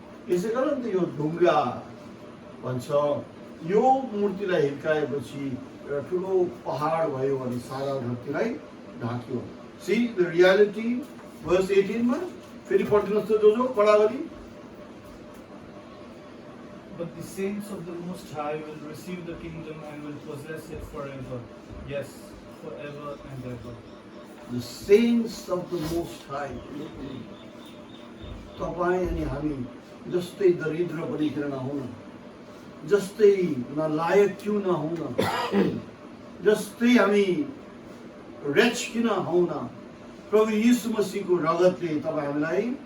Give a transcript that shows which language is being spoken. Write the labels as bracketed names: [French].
[Nepali] यसै कारण त यो ढुङ्गा भन्छ, यो मूर्तिलाई हिर्काएपछि एउटा ठुलो पहाड भयो भने सारा धरतीलाई ढाक्यो। [English] see the reality [Nepali] verse 18 मा फेरि पढिदिनुहोस् त जो पढा गरी। [English] But the saints of the Most High will receive the kingdom and will possess it forever. Yes, forever and ever. The saints of the Most High. [Nepali] तपाईँ अनि हामी जस्तै दरिद्र पनि किन नहुन, जस्तै नलायक क्यों नहुन, जस्तै हामी रेच किन हौन, प्रभु यीशु मसीहको रगतले तपाईँ हामीलाई